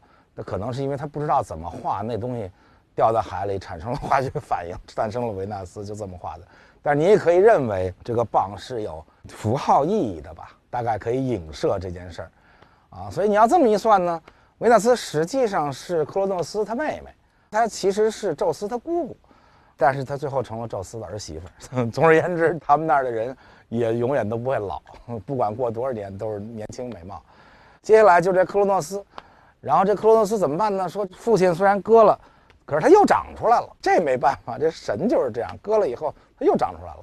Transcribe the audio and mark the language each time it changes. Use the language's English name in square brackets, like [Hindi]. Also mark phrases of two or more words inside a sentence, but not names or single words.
[Chinese] 那可能是因為他不知道怎麼畫，那東西掉到海裡產生了化學反應，誕生了維納斯，就這麼畫的。但是你也可以認為這個蚌是有符號意義的吧，大概可以影射這件事兒所以你要這麼一算呢，維納斯實際上是克羅諾斯他妹妹，她其實是宙斯他姑姑，但是她最後成了宙斯的兒媳婦。總而言之，他們那兒的人也永遠都不会老，不管過多少年都是年輕美貌。接下來就這克羅諾斯，然後這克羅諾斯怎麼辦呢？說父親雖然割了，可是他又長出来了，這沒辦法，這神就是這樣，割了以後他又长出來了。